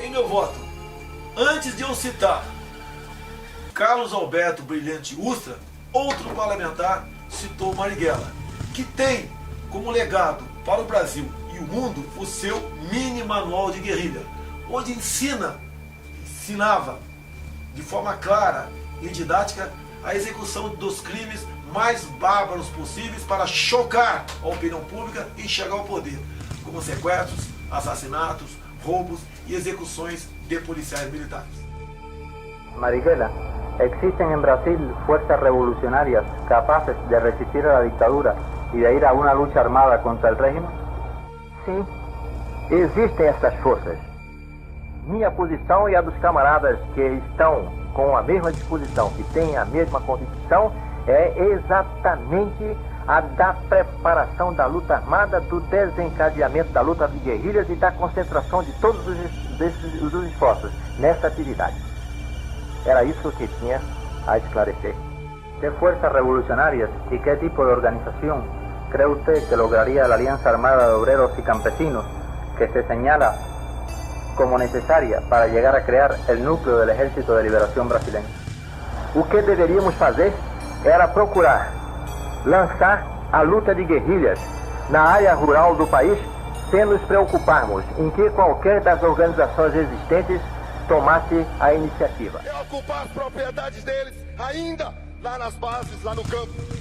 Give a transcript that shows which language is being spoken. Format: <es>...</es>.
<pt>Em meu voto, antes de eu citar Carlos Alberto Brilhante Ustra, outro parlamentar citou Marighella, que tem como legado para o Brasil e o mundo o seu mini manual de guerrilha, onde ensinava de forma clara e didática a execução dos crimes mais bárbaros possíveis para chocar a opinião pública e chegar ao poder, como sequestros, assassinatos, roubos e execuções de policiais militares.</pt> <es>Marighella, ¿existen en Brasil fuerzas revolucionarias capaces de resistir a la dictadura y de ir a una lucha armada contra el régimen?</es> <pt>Sim, existem essas forças. minha posição e a dos camaradas que estão com a mesma disposição, que têm a mesma convicção, é exatamente a da preparação da luta armada, do desencadeamento da luta de guerrilhas e da concentração de todos os esforços nesta atividade. Era isso que tinha a esclarecer.</pt> <es>¿Qué fuerzas revolucionarias y qué tipo de organización cree usted que lograría la Alianza Armada de Obreros y Campesinos que se señala como necesaria para llegar a crear el núcleo del Ejército de Liberación Brasileño?</es> <pt>O que deveríamos fazer era procurar lançar a luta de guerrilhas na área rural do país, sem nos preocuparmos em que qualquer das organizações existentes tomasse a iniciativa. É ocupar as propriedades deles, ainda lá nas bases, lá no campo.</pt>